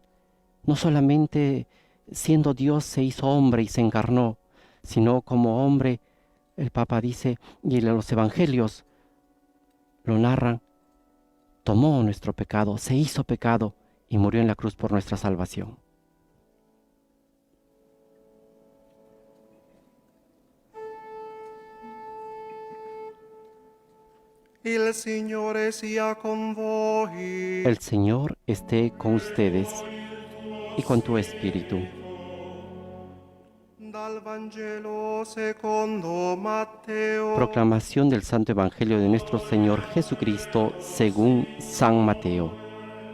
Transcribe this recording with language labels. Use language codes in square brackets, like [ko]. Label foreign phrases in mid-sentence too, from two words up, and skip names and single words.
[es] No solamente siendo Dios se hizo hombre y se encarnó, sino como hombre, el Papa dice, y los evangelios lo narran, tomó nuestro pecado, se hizo pecado y murió en la cruz por nuestra salvación. [it] El Signore sia con voi. [es] El Señor esté con ustedes y con tu espíritu. [it] Dal Vangelo secondo Matteo. [es] Proclamación del Santo Evangelio de nuestro Señor Jesucristo según San Mateo.